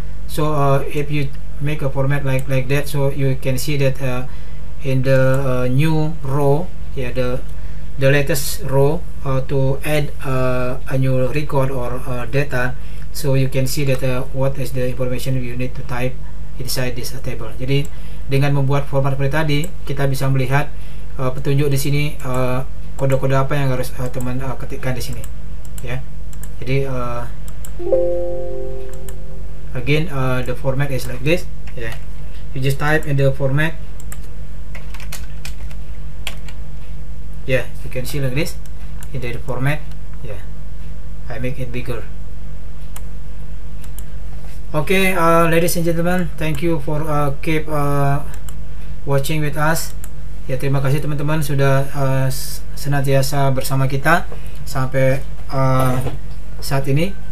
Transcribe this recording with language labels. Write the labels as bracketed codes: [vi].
[en] So if you make a format like that, so you can see that in the new row, the latest row, to add a new record or data, so you can see that what is the information you need to type inside this table. [id] Jadi dengan membuat format seperti tadi, kita bisa melihat petunjuk di sini kode-kode apa yang harus teman ketikkan di sini. [en] Ya, jadi again the format is like this. Yeah, you just type in the format. Yeah, you can see like this in the format. Yeah, I make it bigger. Ladies and gentlemen, thank you for keep watching with us. [id] Ya, terima kasih teman-teman sudah senantiasa bersama kita sampai saat ini.